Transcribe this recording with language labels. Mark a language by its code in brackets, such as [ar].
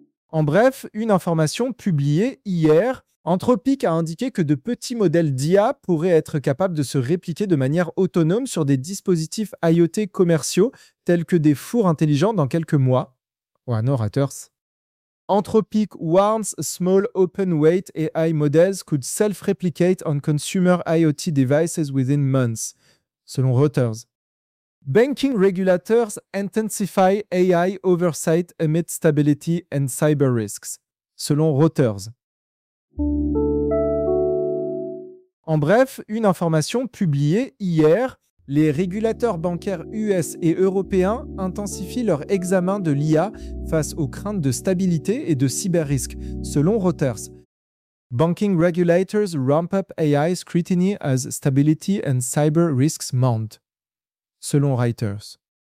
[fr] En bref, une information publiée hier, Anthropic a indiqué que de petits modèles d'IA pourraient être capables de se répliquer de manière autonome sur des dispositifs IoT commerciaux tels que des fours intelligents dans quelques mois. Ouais, [en] no haters. Anthropic warns small open weight AI models could self-replicate on consumer IoT devices within months, [fr] selon Reuters. [en] Banking regulators intensify AI oversight amid stability and cyber risks, [fr] selon Reuters. En bref, une information publiée hier, les régulateurs bancaires US et européens intensifient leur examen de l'IA face aux craintes de stabilité et de cyber-risques, selon Reuters. [en] Banking regulators ramp up AI scrutiny as stability and cyber risks mount, [fr] selon Reuters.